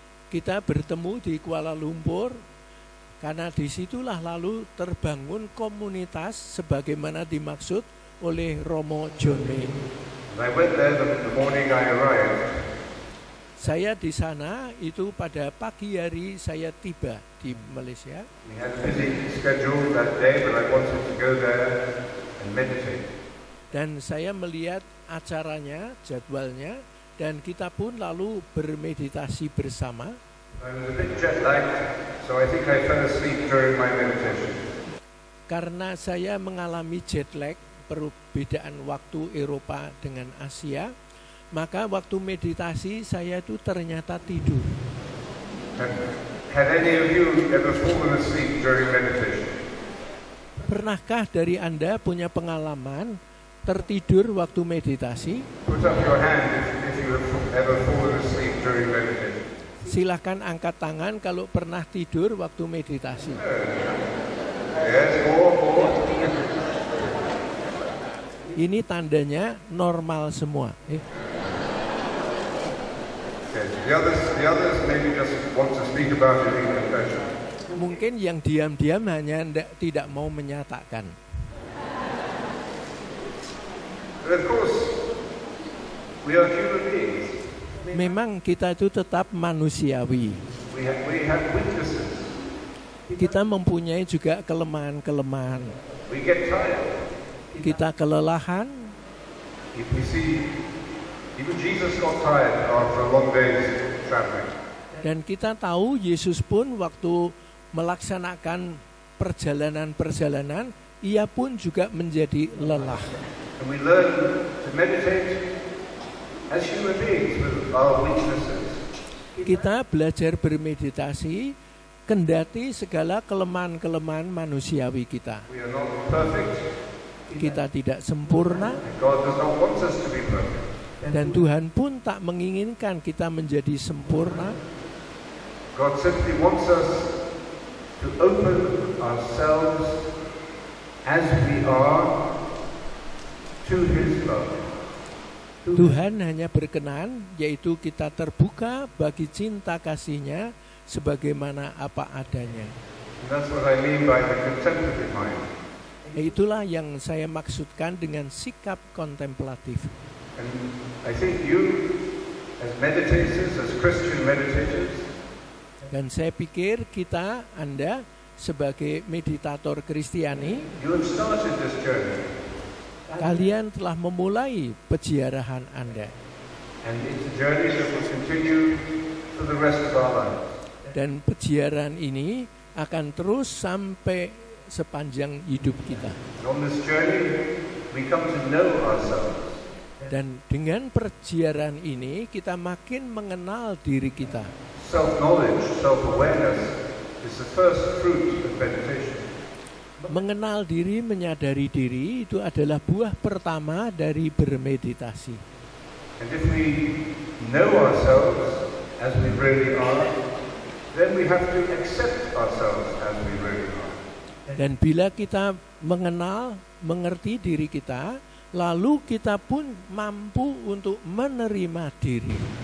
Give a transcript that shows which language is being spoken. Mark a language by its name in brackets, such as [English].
[Indonesian] Kita bertemu di Kuala Lumpur karena disitulah lalu terbangun komunitas sebagaimana dimaksud oleh Romo John Main. [English] I went there the morning I arrived. [Indonesian] Saya di sana itu pada pagi hari saya tiba di Malaysia. [English] We had a busy schedule that day, but I wanted to go there and meditate. [Indonesian] Dan saya melihat acaranya, jadwalnya, dan kita pun lalu bermeditasi bersama. [English] I was a bit jet lagged, so I think I fell asleep during my meditation. [Indonesian] Karena saya mengalami jet lag, perbedaan waktu Eropa dengan Asia, maka waktu meditasi saya itu ternyata tidur. [English] Had any of you ever fallen asleep during meditation? [Indonesian] Pernahkah dari Anda punya pengalaman tertidur waktu meditasi? [English] Put up your hand if you have ever fallen asleep during meditation. [Indonesian] Silakan angkat tangan kalau pernah tidur waktu meditasi. [English] Yes, or. [Indonesian] Ini tandanya normal semua. [English] Okay. The others maybe just want to speak about it in confession. [Indonesian] Mungkin yang diam-diam hanya tidak mau menyatakan. [English] But of course, we are human beings. [Indonesian] Memang kita itu tetap manusiawi. [English] We have weaknesses. [Indonesian] Kita mempunyai juga kelemahan-kelemahan. [English] We get tired. [Indonesian] Kita kelelahan. [English] If we see, even Jesus got tired after a long day's traveling. [Indonesian] Dan kita tahu Yesus pun waktu melaksanakan perjalanan-perjalanan ia pun juga menjadi lelah. [English] And we learn to meditate as human beings with our weaknesses. [Indonesian] Kita belajar bermeditasi kendati segala kelemahan-kelemahan manusiawi kita. [English] We are not perfect. [Indonesian] Kita tidak sempurna [English] God does not want us to be perfect. [Indonesian] dan Tuhan pun tak menginginkan kita menjadi sempurna. [English] God simply wants us to open ourselves as we are to His love. [Indonesian] Tuhan hanya berkenan, yaitu kita terbuka bagi cinta kasih-Nya sebagaimana apa adanya. [English] And that's what I mean by the contemplative mind. [Indonesian] Itulah yang saya maksudkan dengan sikap kontemplatif. [English] And I think you, as meditators, as Christian meditators, [Indonesian] Dan saya pikir kita, Anda, sebagai meditator Kristiani, [English] you have started this journey. [Indonesian] kalian telah memulai peziarahan Anda. [English] And it's a journey that will continue for the rest of our lives. [Indonesian] Dan peziarahan ini akan terus sampai sepanjang hidup kita. [English] And on this journey, we come to know ourselves. [Indonesian] Dan dengan peziarahan ini, kita makin mengenal diri kita. [English] Self-knowledge, self-awareness is the first fruit of meditation. [Indonesian] Mengenal diri, menyadari diri, itu adalah buah pertama dari bermeditasi. [English] And if we know ourselves as we really are, then we have to accept ourselves as we really are. [Indonesian] Dan bila kita mengenal, mengerti diri kita, lalu kita pun mampu untuk menerima diri.